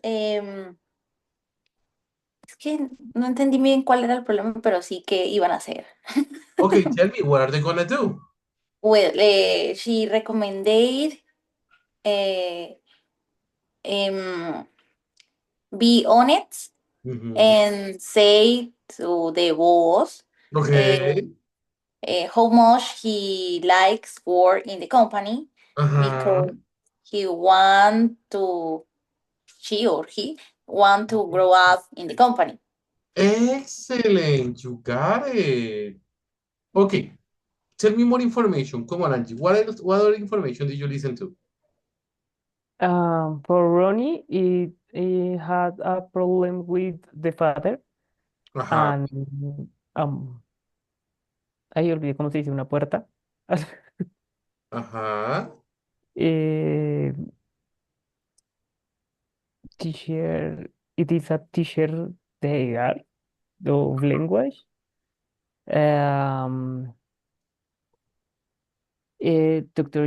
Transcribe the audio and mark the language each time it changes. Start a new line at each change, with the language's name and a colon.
Spanish: Es que no entendí bien cuál era el problema, pero sí que iban a hacer.
English: Okay, tell me, what are they gonna do? Well, she recommended uh, um, be honest Mhm. and say to the boss Okay. how much he likes work in the company Ajá. because he want to, she or he want to grow up in the company. Excellent, you got it. Okay, tell me more information. Come on, Angie. What other information did you listen to? For Ronnie, it had a problem with the father, Ajá,
Spanish: and um, ahí olvidé cómo se dice una puerta. ajá.
English: Eh, teacher, it is a teacher de art of language. Um, Dr.